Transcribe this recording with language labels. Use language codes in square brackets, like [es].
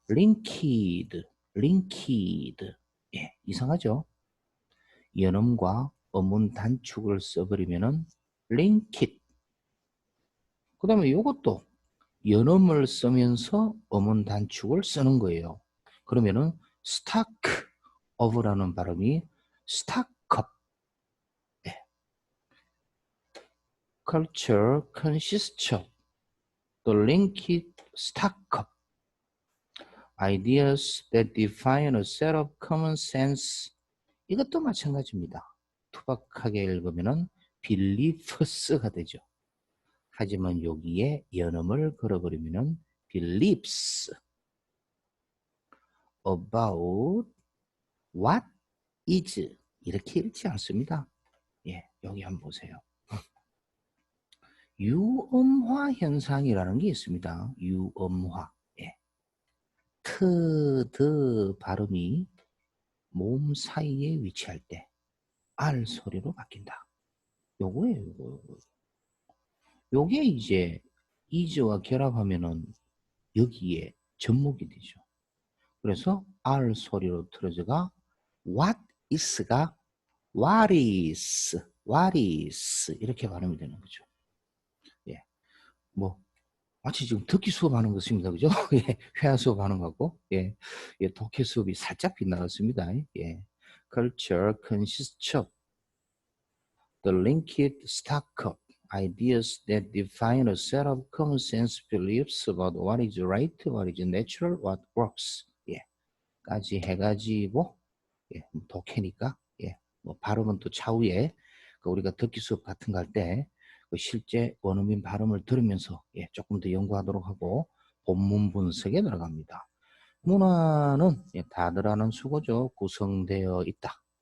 [ko] linked, linked. 예, 이상하죠? 연음과 어문 단축을 써버리면은 linked. 그 다음에 이것도 연음을 쓰면서 어문 단축을 쓰는 거예요. 그러면은 stock of 라는 발음이 stock up. 예. [en] culture consists of the linked stock up ideas that define a set of common sense. [ko] 이것도 마찬가지입니다. 투박하게 읽으면은 beliefs가 되죠. 하지만 여기에 연음을 걸어버리면은 beliefs about what is 이렇게 읽지 않습니다. 예, 여기 한번 보세요. 유음화 현상이라는 게 있습니다. 유음화. 예. 드 발음이 몸 사이에 위치할 때 R 소리로 바뀐다. 요거예요, 요거. 요게 이제 is와 결합하면은 여기에 접목이 되죠. 그래서 R 소리로 틀어져가 what is 가 what is 이렇게 발음이 되는 거죠. 예, 뭐 마치 지금 듣기 수업하는 것입니다, 그죠? 예, 회화 수업하는 거고, 예, 예, 독해 수업이 살짝 빗나갔습니다. [en] 예, culture consists of the linked stock of ideas that define a set of common sense beliefs about what is right, what is natural, what works. [ko] 예, 까지 해가지고, 예, 독해니까, 예, 뭐 발음은 또 차후에 그 우리가 듣기 수업 같은 거 할 때 그 실제 원어민 발음을 들으면서 예, 조금 더 연구하도록 하고 본문 분석에 들어갑니다. 문화는 예, 다들 아는 수고죠. 구성되어 있다.